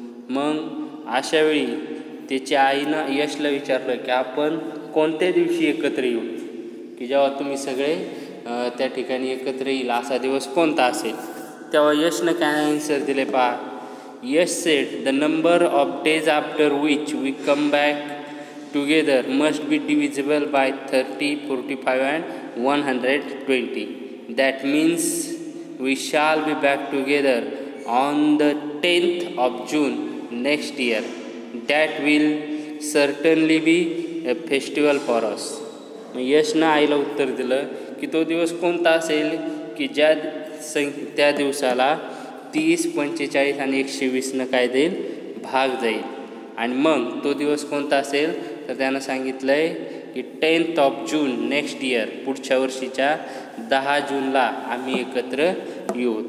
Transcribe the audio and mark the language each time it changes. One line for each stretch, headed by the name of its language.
Marathi: मग अशावेळी त्याच्या आईनं यशला विचारलं की आपण कोणत्या दिवशी एकत्र येऊ, की जेव्हा तुम्ही सगळे त्या ठिकाणी एकत्र येईल असा दिवस कोणता असेल. तेव्हा यशनं काय आन्सर दिले पहा.
English: Yash said, "The number of days after which we come back together must be divisible by 30, 45 and 120. That means we shall be back together on the 10th of June next year. That will certainly be a festival for us."
Marathi: यशनं आईला उत्तर दिलं की तो दिवस कोणता असेल की त्या दिवसाला 30, 45 आणि 120 काय देईल, भाग जाईल. आणि मग तो दिवस कोणता असेल तर त्यानं सांगितलं आहे की 10th of June next year, पुढच्या वर्षीच्या 10 जूनला आम्ही एकत्र येऊ.